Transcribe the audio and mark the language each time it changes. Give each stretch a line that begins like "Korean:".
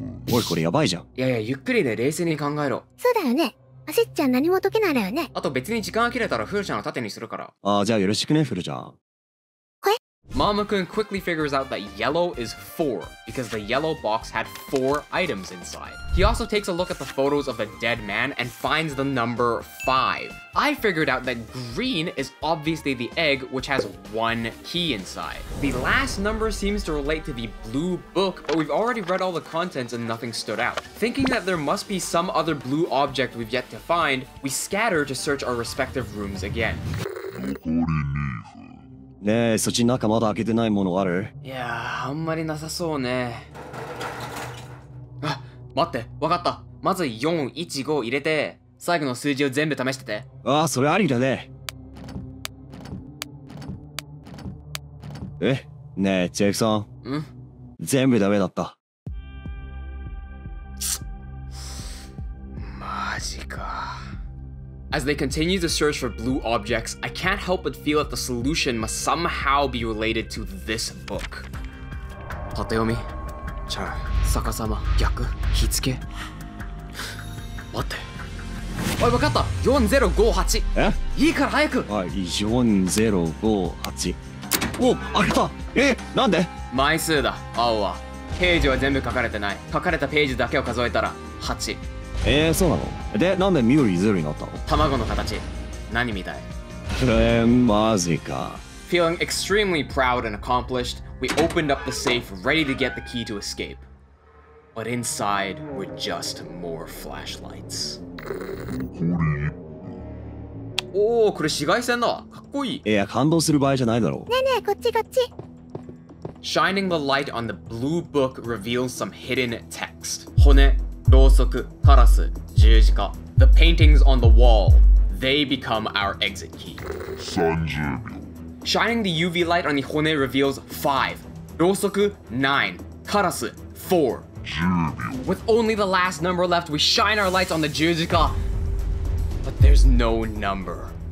Japanese: おい、これやばいじゃん。いやいや、ゆっくりで冷静に考えろ。そうだよね。焦っちゃ何も解けないだよね。あと別に時間が切れたらフルちゃんを盾にするから。ああ、じゃあよろしくね、フルちゃん。
English: Mama-kun quickly figures out that yellow is 4 because the yellow box had 4 items inside. He also takes a look at the photos of the dead man and finds the number 5. I figured out that green is obviously the egg, which has 1 key inside. The last number seems to relate to the blue book, but we've already read all the contents and nothing stood out. Thinking that there must be some other blue object we've yet to find, we scatter to search our respective rooms again.
Japanese: ねえ、そっち中まだ開けてないものある？いやー、あんまりなさそうね。あ、待って、わかった。まず415入れて、最後の数字を全部試してて。ああ、それありだね。ねえ、チェフさん。ん？全部ダメだった。マジか。
English: As they continue to search for blue objects, I can't help but feel that the solution must somehow be related to this book.
Japanese: 縦読み、チャー、逆さま、逆、火付け。待って。おい、分かった。4058。え？いいから早く。はい、4058。お、開けた。なんで？枚数だ、青は。ページは全部書かれてない。書かれたページだけを数えたら8。そうなの？で、なんで緑0になったの？卵の形。何みたい？マジか。
English: Feeling extremely proud and accomplished, we opened up the safe ready to get the key to escape. But inside were just more flashlights.
Japanese: おお、これ紫外線だわ。かっこいい。いや、感動する場合じゃないだろう。ねえねえ、こっちこっち。
English: Shining the light on the blue book reveals some hidden text.
Japanese: 骨、ろうそく、カラス、十字架。
English: The paintings on the wall, they become our exit key.
Japanese: 30秒。
English: Shining the UV light on the hone reveals 5.
Japanese: ろうそく 9. カラス 4. 10秒。
English: With only the last number left, we shine our lights on the Jujika. But there's no number.